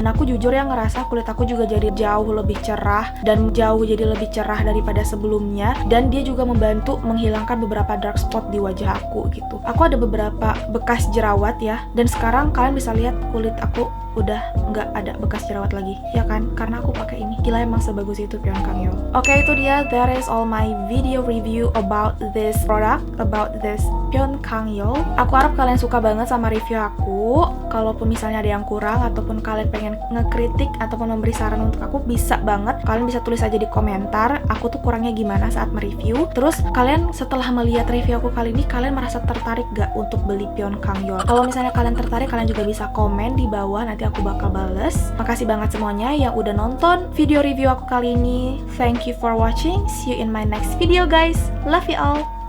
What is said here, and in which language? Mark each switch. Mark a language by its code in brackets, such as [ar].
[id] Dan aku jujur ya ngerasa kulit aku juga jadi jauh lebih cerah, dan jauh jadi lebih cerah daripada sebelumnya. Dan dia juga membantu menghilangkan beberapa dark spot di wajah aku gitu. Aku ada beberapa bekas jerawat ya, dan sekarang kalian bisa lihat kulit aku udah nggak ada bekas jerawat lagi, ya kan? Karena aku pakai ini. Gila, emang sebagus itu Pion Kangyeol. Oke, itu dia. [en] That is all my video review about this product, about this Pion Kangyeol. [id] Aku harap kalian suka banget sama review aku. Kalaupun misalnya ada yang kurang ataupun kalian pengen ngekritik ataupun memberi saran untuk aku, bisa banget. Kalian bisa tulis aja di komentar aku tuh kurangnya gimana saat mereview. Terus kalian setelah melihat review aku kali ini, kalian merasa tertarik gak untuk beli Pion Kangyeol? Kalau misalnya kalian tertarik, kalian juga bisa komen di bawah, nanti aku bakal bales. Makasih banget semuanya yang udah nonton video review aku kali ini. [en] Thank you for watching. See you in my next video guys. Love you all.